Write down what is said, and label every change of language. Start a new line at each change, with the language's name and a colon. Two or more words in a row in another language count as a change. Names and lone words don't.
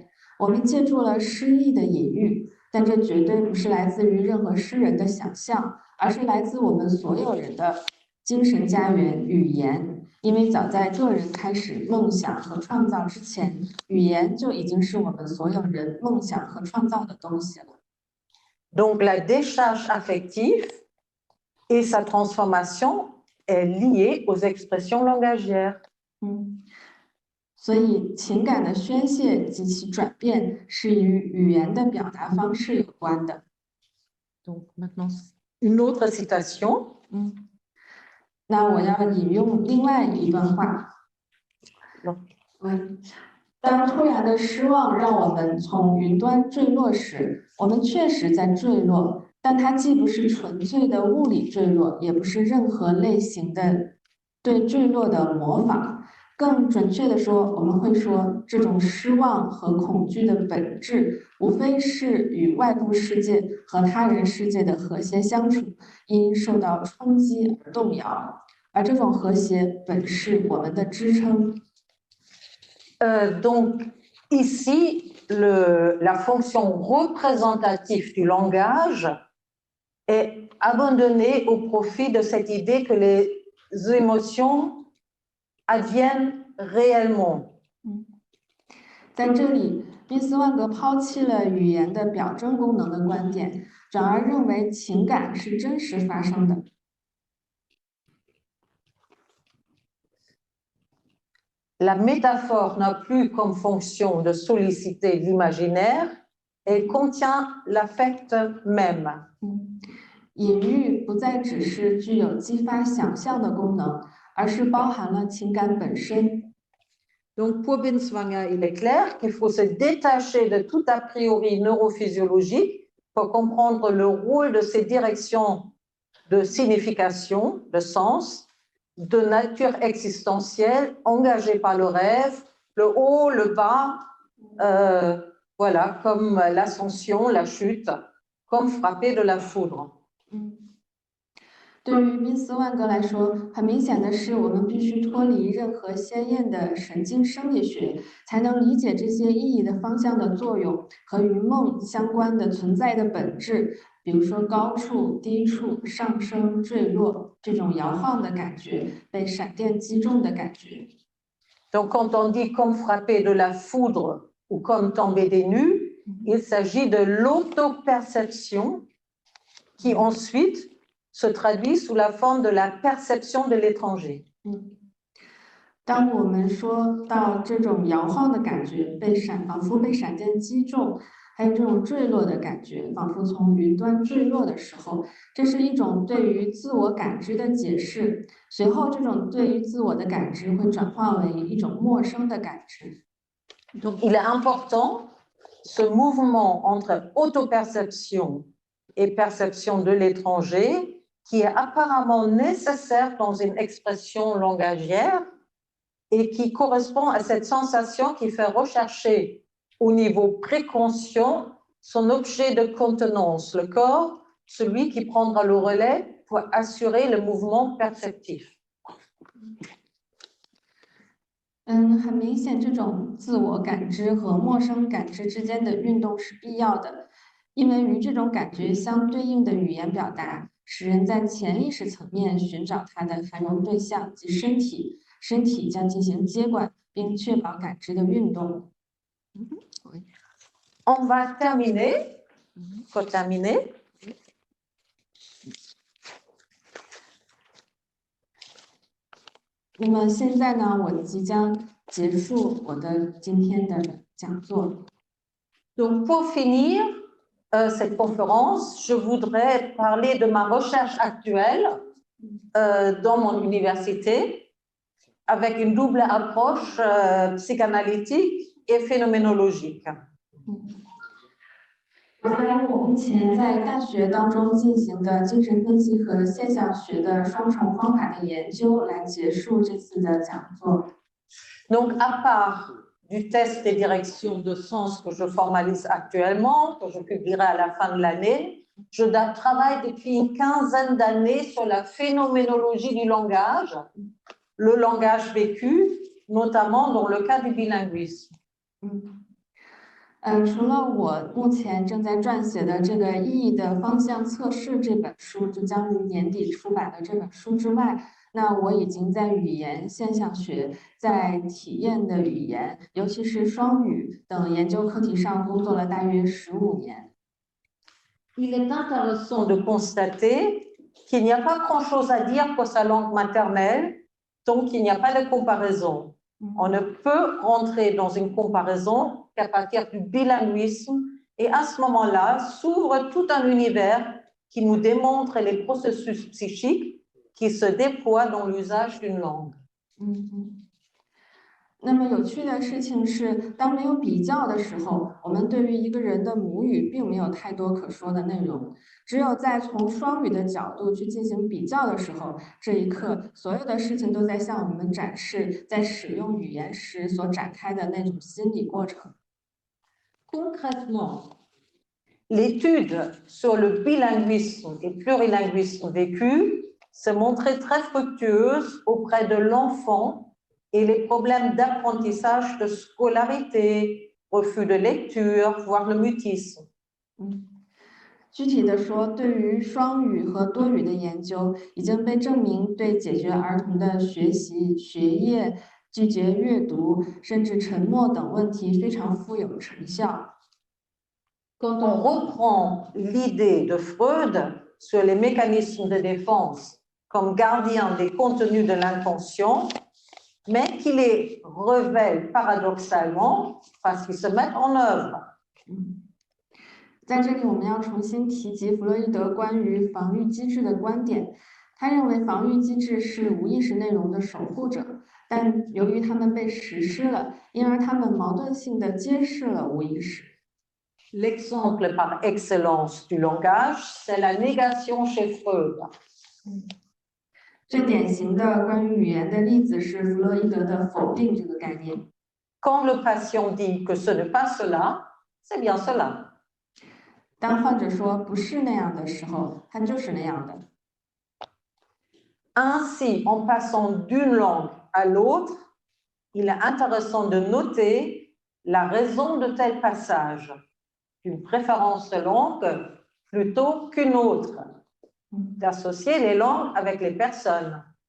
Chinese: 我们借助了诗意的隐喻，但这绝对不是来自于任何诗人的想象，而是来自我们所有人的精神家园——语言。因为早在个人开始梦想和创造之前，语言就已经是我们所有人梦想和创造的东西了。
French: Donc, la décharge affective et sa transformation est liée aux expressions langagières.
Chinese: 所以，情感的宣泄及其转变是与语言的表达方式有关的。
French: Donc, maintenant, une autre citation.
Chinese: 那我要引用另外一段话。当突然的失望让我们从云端坠落时，我们确实在坠落，但它既不是纯粹的物理坠落，也不是任何类型的对坠落的模仿。更准确地说，我们会说，这种失望和恐惧的本质，无非是与外部世界和他人世界的和谐相处因受到冲击而动摇，而这种和谐本是我们的支撑。
French: Donc, ici, la fonction représentative du langage est abandonnée au profit de cette idée que les émotions adviennent réellement.
Chinese: 在这里，宾斯万格抛弃了语言的表征功能的观点，转而认为情感是真实发生的。
French: La métaphore n'a plus comme fonction de solliciter l'imaginaire, elle contient l'affect même.
Chinese: 隐喻不再只是具有激发想象的功能，而是包含了情感本身。
French: Donc, pour Binswanger, il est clair qu'il faut se détacher de tout a priori neurophysiologique pour comprendre le rôle de ces directions de signification, de sens, de nature existentielle, engagées par le rêve, le haut, le bas, voilà, comme l'ascension, la chute, comme frappé de la foudre.
Chinese: 对于宾斯万格来说，很明显的是，我们必须脱离任何鲜艳的神经生理学，才能理解这些意义的方向的作用和与梦相关的存在的本质，比如说高处、低处、上升、坠落这种摇晃的感觉，被闪电击中的感觉。
French: Donc, quand on dit comme frappé de la foudre ou comme tombé des nues, il s'agit de l'auto-perception qui ensuite se traduit sous la forme de la perception de l'étranger.
Chinese: 当我们说到这种摇晃的感觉，仿佛被闪电击中，还有这种坠落的感觉，仿佛从云端坠落的时候，这是一种对于自我感知的解释。随后，这种对于自我的感知会转化为一种陌生的感知。
French: Donc, il est important ce mouvement entre auto-perception et perception de l'étranger qui est apparemment nécessaire dans une expression langagière et qui correspond à cette sensation qui fait rechercher au niveau préconscient son objet de contenance, le corps, celui qui prendra le relais pour assurer le mouvement perceptif.
Chinese: 很明显，这种自我感知和陌生感知之间的运动是必要的，因为与这种感觉相对应的语言表达，使人在潜意识层面寻找它的涵容对象及身体，身体将进行接管并确保感知的运动。
French: On va terminer. Faut terminer.
Chinese: 那么现在呢，我即将结束我的今天的讲座。
French: Donc, pour finir cette conférence, je voudrais parler de ma recherche actuelle dans mon université avec une double approche psychanalytique et phénoménologique.
Chinese: 我目前在大学当中进行的精神分析和现象学的双重方法的研究，来结束这次的讲座。
French: Donc, à part du test des directions de sens que je formalise actuellement, que je publierai à la fin de l'année, je travaille depuis une quinzaine d'années sur la phénoménologie du langage, le langage vécu, notamment dans le cas du bilinguisme.
Chinese: 除了我目前正在撰写的这个《意义的方向测试》这本书，就将于年底出版的这本书之外，那我已经在语言现象学、在体验的语言，尤其是双语等研究课题上工作了大约15年。
French: Il est intéressant de constater qu'il n'y a pas grand-chose à dire pour sa langue maternelle tant qu'il n'y a pas de comparaison. On ne peut rentrer dans une comparaison qu'à partir du bilinguisme et à ce moment-là s'ouvre tout un univers qui nous démontre les processus psychiques qui se déploient dans l'usage d'une langue.
Chinese: 那么有趣的事情是，当没有比较的时候，我们对于一个人的母语并没有太多可说的内容。只有在从双语的角度去进行比较的时候，这一刻，所有的事情都在向我们展示在使用语言时所展开的那种心理过程。
French: Concrètement, l'étude sur le bilinguisme et plurilinguisme vécu s'est montrée très fructueuse auprès de l'enfant et les problèmes d'apprentissage, de scolarité, refus de lecture, voire le mutisme.
Chinese: 具体的说，对于双语和多语的研究已经被证明对解决儿童的学习、学业、拒绝阅读，甚至沉默等问题非常富有成效。
French: Quand on reprend l'idée de Freud sur les mécanismes de défense comme gardien des contenus de l'inconscient, mais qui les révèle paradoxalement parce qu'ils se mettent en œuvre.
Chinese: 在这里，我们要重新提及弗洛伊德关于防御机制的观点。他认为防御机制是无意识内容的守护者，但由于它们被实施了，因而它们矛盾性地揭示了无意识。
French: L'exemple par excellence du langage, c'est la négation chez Freud.
Chinese: 最典型的关于语言的例子是弗洛伊德的否定这个概念。
French: Quand le patient dit que ce n'est pas cela, c'est bien cela.
Chinese: 当患者说不是那样的时候，它就是那样的。
French: Ainsi, en passant d'une langue à l'autre, il est intéressant de noter la raison de tel passage, une préférence de langue plutôt qu'une autre, d'associer les langues avec les personnes.